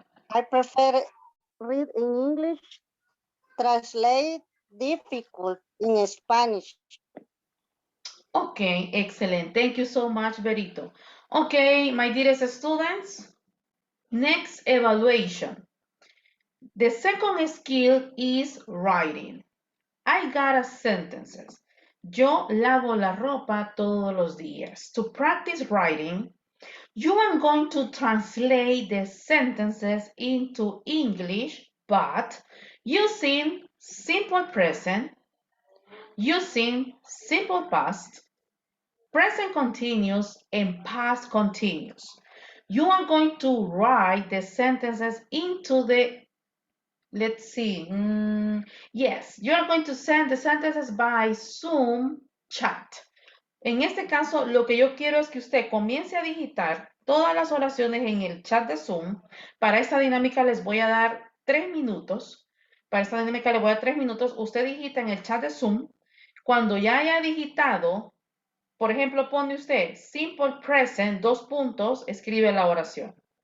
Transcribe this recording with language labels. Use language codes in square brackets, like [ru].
[en] I prefer read in English, translate difficult in Spanish. Okay, excellent. Thank you so much, Berito. Okay, my dearest students, next evaluation. The second skill is writing. I got a sentences. [es] Yo lavo la ropa todos los días. [en] To practice writing, you are going to translate the sentences into English, but using simple present, using simple past, present continuous, and past continuous. You are going to write the sentences into the, let's see, yes, you are going to send the sentences by Zoom chat. [es] En este caso, lo que yo quiero es que usted comience a digitar todas las oraciones en el chat de Zoom. Para esta dinámica les voy a dar 3 minutos. Para esta dinámica les voy a dar 3 minutos. Usted digita en el chat de Zoom. Cuando ya haya digitado, por ejemplo, pone usted simple present, 2 puntos, escribe la oración.